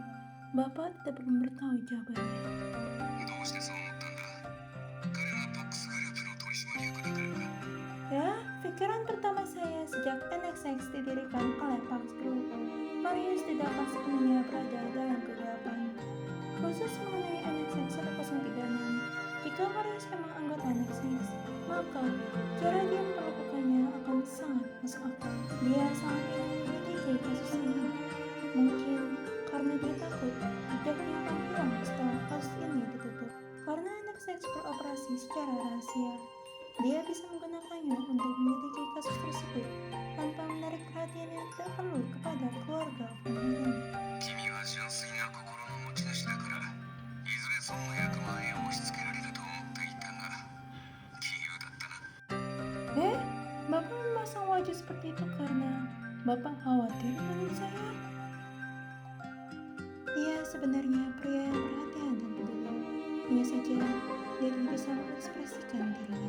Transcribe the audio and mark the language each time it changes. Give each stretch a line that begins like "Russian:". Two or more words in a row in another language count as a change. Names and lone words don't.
Indonesian: Bapak tidak perlu memberitahu jawabannya.
Japanese: どうしてそう思ったんだ。彼がパックスグループの取締役だからか。
Indonesian: Ya, pikiran pertama saya sejak NXX didirikan oleh Pax Group, Myers tidak akan sepenuhnya berada dalam kegelapan. Khusus mengenai NXX 1036, jika Myers memang anggota NXX, maka cara dia melakukannya akan sangat masuk akal. Dia sangat ingin menyelidiki kasus ini. Mungkin karena dia tahu takut jejaknya akan hilang setelah kasus ini ditutup. Karena NXX beroperasi secara rahasia, dia bisa menggunakannya untuk menyelidiki kasus tersebut tanpa menarik perhatian yang tidak perlu kepada keluarga Von Hagen.
Japanese: 君は純粋な心の持ち主だからいずれ孫の役満へ押し付けられると思っていたが杞憂だったな。
Indonesian: Bapak memasang wajah seperti itu karena Bapak khawatir dengan saya? Dia sebenarnya pria yang perhatian dan peduli. Hanya saja dia tidak bisa mengekspresikan dirinya.